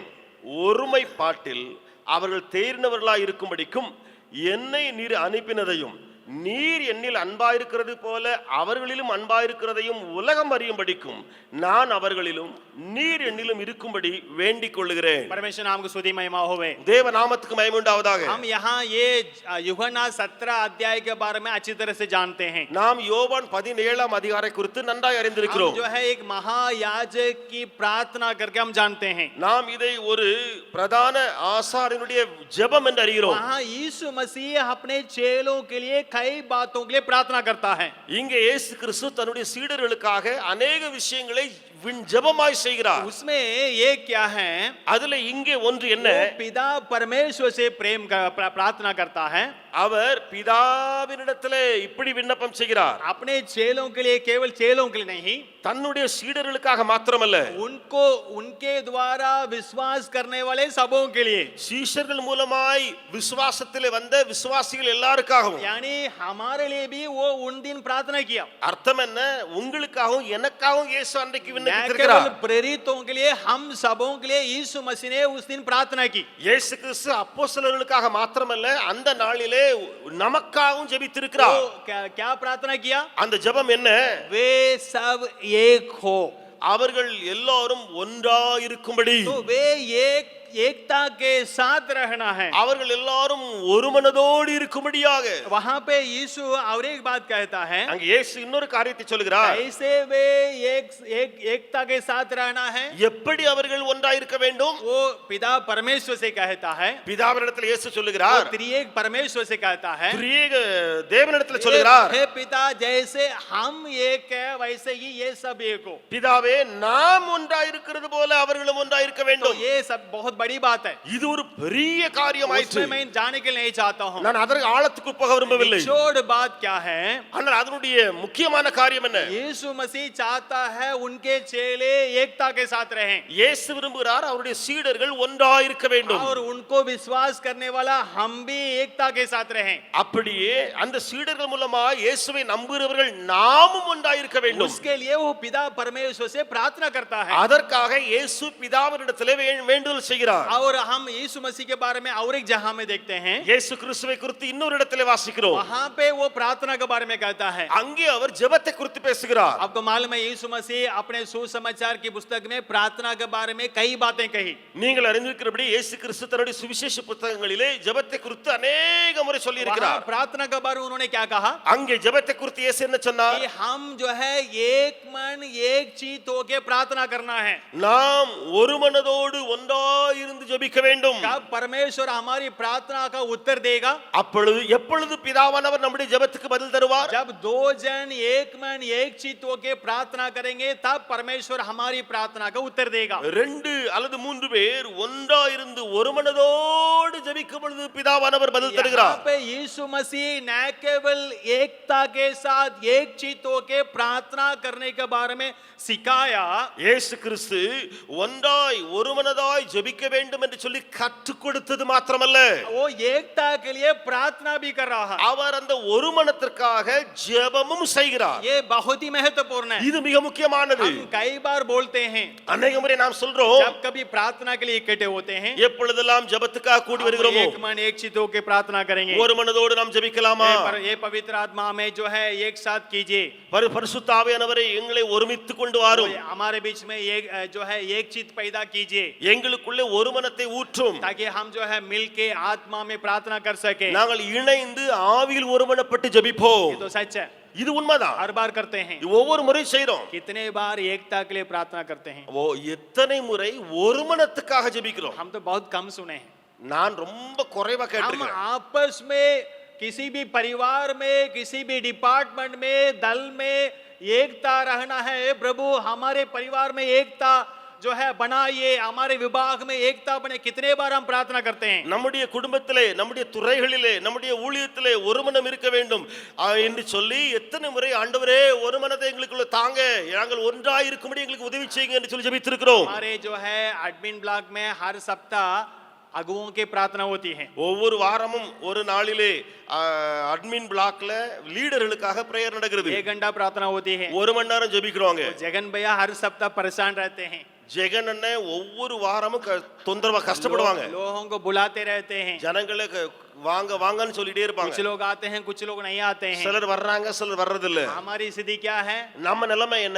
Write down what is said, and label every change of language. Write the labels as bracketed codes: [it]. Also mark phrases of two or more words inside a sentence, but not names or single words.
[ta] ஒருமைப்பாட்டில் அவர்கள் தேறினவர்களாய் இருக்கும்படிக்கும் என்னை நீர் அனுப்பினதையும் நீர் என்னில் அன்பாயிருக்கிறது போல அவர்களிலும் அன்பாயிருக்கிறதையும் உலகம் அறியும்படிக்கும் நான் அவர்களிலும் நீர் என்னிலும் இருக்கும்படி வேண்டிக் கொள்ளுகிறேன். [hi] परमेश्वर नाम को स्तुति महिमा होवे। [ta] தேவ நாமத்துக்கு மகிமை உண்டாவதாக. [hi] हम यहाँ ये यूहन्ना 17 अध्याय के बारे में अच्छी तरह से जानते हैं। [ta] நாம் யோவான் 17ஆம் அதிகாரம் குறித்து நன்றாய் அறிந்திருக்கிறோம். [hi] हम जो है एक महायाजक की प्रार्थना करके हम जानते हैं। [ta] நாம் இதை ஒரு பிரதான ஆசாரியனுடைய ஜெபம் என்று அறிகிறோம். [hi] वहाँ यीशु मसीह अपने चेलों के लिए कई बातों के लिए प्रार्थना करता है। [ta] இங்கே இயேசு கிறிஸ்து தன்னுடைய சீடர்களுக்காக अनेक விஷயங்களை ஜெபமாய் செய்கிறார். [hi] उसमें ये क्या है? [ta] அதுல இங்கே ஒன்று என்ன? [hi] वो पिता परमेश्वर से प्रेम प्रार्थना करता है। [ta] அவர் பிதாவினிடத்திலே இப்படி விண்ணப்பம் செய்கிறார். [hi] अपने चेलों के लिए, केवल चेलों के लिए नहीं, [ta] தன்னுடைய சீடர்களுக்காக மாத்திரமல்ல, [hi] उनको उनके द्वारा विश्वास करने वाले सबों के लिए, [ta] சீஷர்கள் மூலமாய் விசுவாசத்திலே வந்த விசுவாசிகள் எல்லாருக்காகவும், [hi] यानी हमारे लिए भी वो उन दिन प्रार्थना किया। [ta] அர்த்தம் என்ன? உங்களுக்காகவும் எனக்காகவும் இயேசு அன்றைக்கு [hi] न [ta] விண்ணப்பித்திருக்கிறார். [hi] केवल प्रेरितों के लिए, हम सबों के लिए यीशु मसीह ने उस दिन प्रार्थना की। [ta] இயேசு கிறிஸ்து அப்போஸ்தலர்களுக்காக மாத்திரமல்ல, அந்த நாளிலே நமக்காகவும் ஜெபித்திருக்கிறார். [hi] वो क्या प्रार्थना किया? [ta] அந்த ஜெபம் என்ன? [hi] वे सब एक हो, [ta] அவர்கள் எல்லாரும் ஒன்றாயிருக்கும்படி, [hi] तो वे एकता के साथ रहना है। [ta] அவர்கள் எல்லாரும் ஒரு மனதோடு இருக்கும்படியாக. [hi] वहां पे यीशु और एक बात कहता है, [ta] அங்க இயேசு இன்னொரு காரியத்தை சொல்கிறார். [hi] कैसे वे एकता के साथ रहना है, [ta] எப்படி அவர்கள் ஒன்றாயிருக்க வேண்டும்? [hi] वो पिता परमेश्वर से कहता है। [ta] பிதாவினிடத்தில் இயேசு [hi] वो [ta] சொல்லுகிறார். [hi] त्रिएक परमेश्वर से कहता है, [ta] திரியேக தேவனிடத்தில் சொல்லுகிறார். [hi] हे पिता, जैसे हम एक है वैसे ही ये सब एक हो। [ta] பிதாவே, நாம் ஒன்றாயிருக்கிறது போல அவர்களும் ஒன்றாயிருக்க [hi] तो [ta] வேண்டும். [hi] ये सब बहुत बड़ी बात है। [ta] இது ஒரு பெரிய காரியமாயிற்று. [hi] उसमें मैं जाने के लिए नहीं चाहता हूँ। [ta] நான் அதற்கு ஆழத்துக்கு போக விரும்பவில்லை. [hi] छोड़ बात क्या है? [ta] ஆனால் அதனுடைய முக்கியமான காரியம் என்ன? [hi] यीशु मसीह चाहता है उनके चेले एकता के साथ रहें, [ta] இயேசு விரும்புகிறார் அவருடைய சீடர்கள் ஒன்றாயிருக்க வேண்டும். [hi] और उनको विश्वास करने वाला हम भी एकता के साथ रहें। [ta] அப்படியே அந்த சீடர்கள் மூலமா இயேசுவை நம்புகிறவர்கள் நாமும் ஒன்றாயிருக்க வேண்டும். [hi] उसके लिए वो पिता परमेश्वर से प्रार्थना करता है। [ta] அதற்காக இயேசு பிதாவினிடத்திலே வேண்டுதல் செய்கிறார். [hi] और हम यीशु मसीह के बारे में और एक जगह में देखते हैं, [ta] இயேசு கிறிஸ்துவை குறித்து இன்னொரு இடத்திலே வாசிக்கிறோம். [hi] वहां पे वो प्रार्थना के बारे में कहता है। [ta] அங்கே அவர் ஜெபத்தை குறித்து பேசுகிறார். [hi] आपको मालूम है यीशु मसीह अपने सुसमाचार की पुस्तक में प्रार्थना के बारे में कई बातें कही। [ta] நீங்கள் அறிந்திருக்கிறபடி இயேசு கிறிஸ்து தன்னுடைய சுவிசேஷ புத்தகங்களிலே ஜெபத்தை குறித்து अनेक முறை சொல்லி இருக்கிறார். [hi] प्रार्थना के बारे में उन्होंने क्या कहा? [ta] அங்கே ஜெபத்தை குறித்து இயேசு என்ன சொன்னார்? [hi] कि हम जो है एक मन एक चित्त होके प्रार्थना करना है। [ta] நாம் ஒரு மனதோடு ஒன்றாயிருந்து ஜெபிக்க வேண்டும். [hi] कब परमेश्वर हमारी प्रार्थना का उत्तर देगा? [ta] அப்பொழுது எப்பொழுது பிதாவானவர் நம்முடைய ஜெபத்துக்கு பதில் தருவார்? [hi] जब दो जन एक मन एक चित्त होके प्रार्थना करेंगे तब परमेश्वर हमारी प्रार्थना का उत्तर देगा। [ta] 2 அல்லது 3 பேர் ஒன்றாயிருந்து ஒரு மனதோடு ஜெபிக்கும் பொழுது பிதாவானவர் பதில் [hi] यहाँ [ta] தருகிறார். [hi] पे यीशु मसीह न केवल एकता के साथ एक चित्त होके प्रार्थना करने के बारे में सिखाया, [ta] இயேசு கிறிஸ்து ஒன்றாய் ஒரு மனதாய் ஜெபிக்க வேண்டும் என்று சொல்லி கற்றுக் கொடுத்தது மாத்திரமல்ல, [hi] वो एकता के लिए प्रार्थना भी कर रहा है। [ta] அவர் அந்த ஒரு மனத்திற்காக ஜெபமும் செய்கிறார். [hi] ये बहुत ही महत्वपूर्ण है। [ta] இது மிக முக்கியமானது. [hi] हम कई बार बोलते हैं, [ta] அநேக முறை நாம் சொல்றோம், [hi] जब कभी प्रार्थना के लिए इकट्ठे होते हैं, [ta] எப்பொழுதெல்லாம் ஜெபத்துக்காக கூடி வருகிறோமோ [hi] एक मन एक चित्त होकर प्रार्थना करेंगे। [ta] ஒரு மனதோடு நாம் ஜெபிக்கலாமா? [hi] ये पवित्र आत्मा में जो है एक साथ कीजिए, [ta] பரிசுத்த ஆவியானவரை எங்களை ஒருமித்துக் கொண்டு வாரும். [hi] हमारे बीच में एक जो है एक चित्त पैदा कीजिए, [ta] எங்களுக்குள்ளே ஒரு மனத்தை ஊற்றும். [hi] ताकि हम जो है मिलके आत्मा में प्रार्थना कर सके। [ta] நாங்கள் இணைந்து ஆவியில் ஒருமனப்பட்டு ஜெபிப்போம். [hi] ये तो सच है, [ta] இது உண்மைதான். [hi] हर बार करते हैं। [ta] இது ஒவ்வொரு முறை செய்றோம். [hi] कितने बार एकता के लिए प्रार्थना करते हैं? [ta] எத்தனை முறை ஒரு மனத்துக்காக ஜெபிக்கிறோம்? [hi] हम तो बहुत कम सुने हैं। [ta] நான் ரொம்ப குறைவா [hi] हम [ta] கேட்டிருக்கிறேன். [hi] आपस में किसी भी परिवार में, किसी भी डिपार्टमेंट में, दल में एकता रहना है। हे प्रभु, हमारे परिवार में एकता जो है बनाइए, हमारे विभाग में एकता बने। कितने बार हम प्रार्थना करते हैं? [ta] நம்முடைய குடும்பத்திலே, நம்முடைய துறைகளிலே, நம்முடைய ஊழியத்திலே ஒரு மனம் இருக்க வேண்டும் என்று சொல்லி எத்தனை முறை ஆண்டவரே ஒரு மனதை எங்களுக்குள்ள தாங்க, நாங்கள் ஒன்றாய் இருக்கும்படி எங்களுக்கு உதவி செய்யுங்க என்று சொல்லி ஜெபித்திருக்கிறோம். [hi] हमारे जो है [en] admin block [hi] में हर सप्ताह अगुओं की प्रार्थना होती है। [ta] ஒவ்வொரு வாரமும் ஒரு நாளிலே [en] admin block-ல [ta] லீடர்களுக்காக பிரேயர் நடக்கிறது. [hi] 1 घंटा प्रार्थना होती है। [ta] ஒரு மணி நேரம் ஜெபிக்கிறோங்க. [hi] जगन भैया हर सप्ताह परेशान रहते हैं। [ta] ஜெகன் அண்ணன் ஒவ்வொரு வாரமும் தொந்தரவா கஷ்டப்படுவாங்க. [hi] लोगों को बुलाते रहते हैं। [ta] ஜனங்களே வாங்க வாங்கன்னு சொல்லிட்டே இருப்பாங்க. [hi] कुछ लोग आते हैं, कुछ लोग नहीं आते हैं। [ta] சிலர் வர்றாங்க, சிலர் வர்றதில்ல. [hi] हमारी स्थिति क्या है? [ta] நம்ம நிலைமை என்ன?